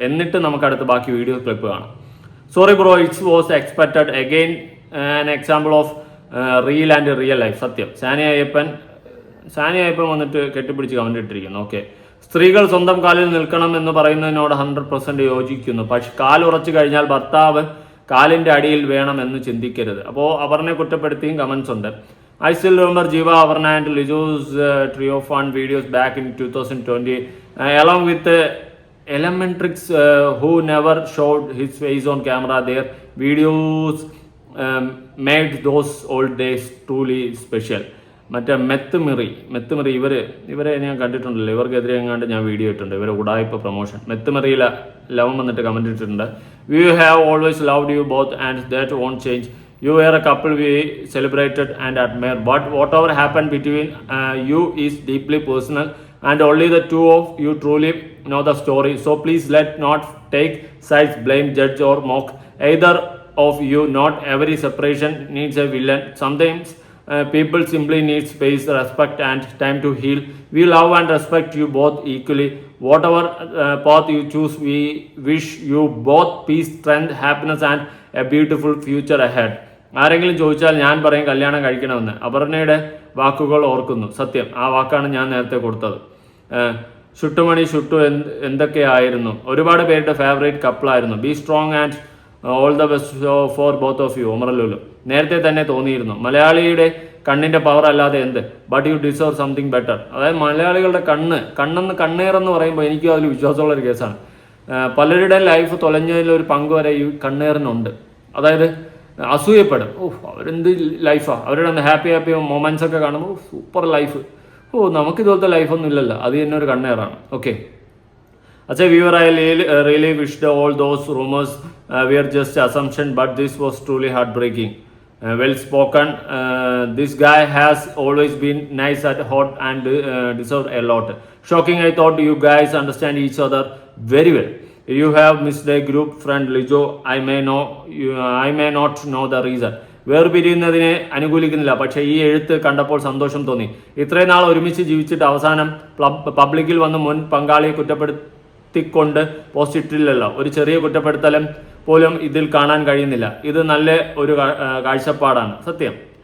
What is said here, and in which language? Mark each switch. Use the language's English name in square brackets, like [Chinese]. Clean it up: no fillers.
[Malayalam] എന്നിട്ട് നമുക്ക് അടുത്ത് ബാക്കി വീഡിയോ ക്ലിപ്പ് കാണാം. [English] Sorry bro, it's was expected again an example of real and real life. [Malayalam] സത്യം. സാനി അയ്യപ്പൻ വന്നിട്ട് കെട്ടിപ്പിടിച്ച് കമൻറ്റ് ഇട്ടിരിക്കുന്നു. ഓക്കെ, സ്ത്രീകൾ സ്വന്തം കാലിൽ നിൽക്കണം എന്ന് പറയുന്നതിനോട് 100% യോജിക്കുന്നു. പക്ഷെ കാലുറച്ചു കഴിഞ്ഞാൽ ഭർത്താവ് കാലിൻ്റെ അടിയിൽ വേണം എന്ന് ചിന്തിക്കരുത്. അപ്പോൾ അപർണയെ കുറ്റപ്പെടുത്തിയും കമൻസ് ഉണ്ട്. [English] I still remember Jiva, Avarna and Lijo's trio fun videos back in 2020 along with Elementrix who never showed his face on camera. Their videos made those old days truly special. [Malayalam] മറ്റേ മെത്തുമിറി ഇവരെ ഞാൻ കണ്ടിട്ടുണ്ടല്ലോ, ഇവർക്കെതിരെ എങ്ങാണ്ട് ഞാൻ video ഇട്ടുണ്ട്, ഇവരെ ഉടായ്പ പ്രൊമോഷൻ. മെത്തുമിറിയിലെ ലവം വന്നിട്ട് കമൻറ്റ് ഇട്ടിട്ടുണ്ട്. [English] We have always loved you both and that won't change. You were a couple we celebrated and admire, but whatever happened between you is deeply personal and only the two of you truly know the story. So please let not take sides, blame, judge or mock either of you. Not every separation needs a villain. Sometimes people simply need space, respect and time to heal. We love and respect you both equally. Whatever path you choose, we wish you both peace, strength, happiness and a beautiful future ahead. [Malayalam] ആരെങ്കിലും ചോദിച്ചാൽ ഞാൻ പറയും കല്യാണം കഴിക്കണമെന്ന്. അപർണയുടെ വാക്കുകൾ ഓർക്കുന്നു. സത്യം, ആ വാക്കാണ് ഞാൻ നേരത്തെ കൊടുത്തത്. ഷുട്ടുമണി ഷുട്ടു എന്തൊക്കെയായിരുന്നു, ഒരുപാട് പേരുടെ favourite കപ്പിളായിരുന്നു. [English] B strong and all the best for both of U. [Malayalam] ഒമറലുലു നേരത്തെ തന്നെ തോന്നിയിരുന്നു. മലയാളിയുടെ കണ്ണിൻ്റെ പവർ അല്ലാതെ എന്ത്, [English] But you deserve something better. [Malayalam] അതായത് മലയാളികളുടെ കണ്ണേറെന്ന് പറയുമ്പോൾ എനിക്കും അതിൽ വിശ്വാസമുള്ളൊരു കേസാണ്. പലരുടെയും ലൈഫ് തൊലഞ്ഞതിലൊരു പങ്ക് വരെ ഈ കണ്ണേറിനുണ്ട്. അതായത് അസൂയപ്പെടും, അവരെന്ത് ലൈഫാണ്, അവരുടെ ഹാപ്പി മൊമെൻറ്റ്സ് ഒക്കെ കാണുമ്പോൾ സൂപ്പർ ലൈഫ്, നമുക്കിതുപോലത്തെ ലൈഫൊന്നും ഇല്ലല്ലോ, അത് തന്നെ ഒരു കണ്ണേറാണ്. [English] Okay, അച്ഛാ viewer, I really wished all those rumors were just assumption, but this was truly heartbreaking. Well spoken. This guy has always been nice at heart and deserved a lot. Shocking, I thought you guys understand each other very well. You have missed a group friend Lijo. I may not know the reason. [Malayalam] വേർപിരിയുന്നതിനെ അനുകൂലിക്കുന്നില്ല, പക്ഷേ ഈ എഴുത്ത് കണ്ടപ്പോൾ സന്തോഷം തോന്നി. ഇത്രയും നാൾ ഒരുമിച്ച് ജീവിച്ചിട്ട് അവസാനം പബ്ലിക്കിൽ വന്ന് മുൻ പങ്കാളിയെ കുറ്റപ്പെടുത്തിക്കൊണ്ട് പോസ്റ്റ് ഇട്ടില്ലല്ലോ. ഒരു ചെറിയ കുറ്റപ്പെടുത്തലും പോലും ഇതിൽ കാണാൻ കഴിയുന്നില്ല. ഇത് നല്ല ഒരു കാഴ്ചപ്പാടാണ്. സത്യം.